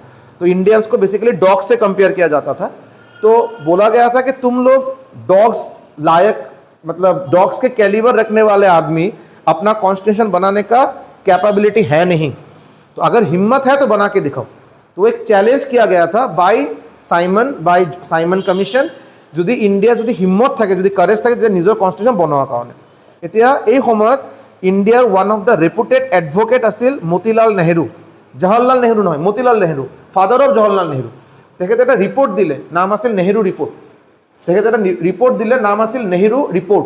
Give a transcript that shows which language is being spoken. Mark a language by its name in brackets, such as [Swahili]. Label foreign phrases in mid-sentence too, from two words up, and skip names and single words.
[Hindi] तो इंडियंस को बेसिकली डॉग्स से कंपेयर किया जाता था। तो बोला गया था कि तुम लोग डॉग्स लायक, मतलब डॉग्स के कैलिबर रखने वाले आदमी अपना कॉन्स्टिट्यूशन बनाने का कैपेबिलिटी है नहीं, तो अगर हिम्मत है तो बना के दिखाओ। तो एक चैलेंज किया गया था बाय साइमन कमीशन, [Assamese] যদি ইণ্ডিয়া যদি হিম্মত থাকে, যদি কাৰেজ থাকে, তেতিয়া নিজৰ কনষ্টিটিউশ্যন বনোৱাৰ কাৰণে। এতিয়া এই সময়ত ইণ্ডিয়াৰ [English] one of the reputed advocate [Assamese] আছিল মতিলাল নেহেৰু, জৱাহৰলাল নেহেৰু নহয়, মতিলাল নেহেৰু, [English] father of [Assamese] জৱাহৰলাল নেহেৰু। তেখেতে এটা ৰিপৰ্ট দিলে, নাম আছিল নেহেৰু ৰিপৰ্ট। তেখেতে এটা ৰিপৰ্ট দিলে, নাম আছিল নেহেৰু ৰিপৰ্ট।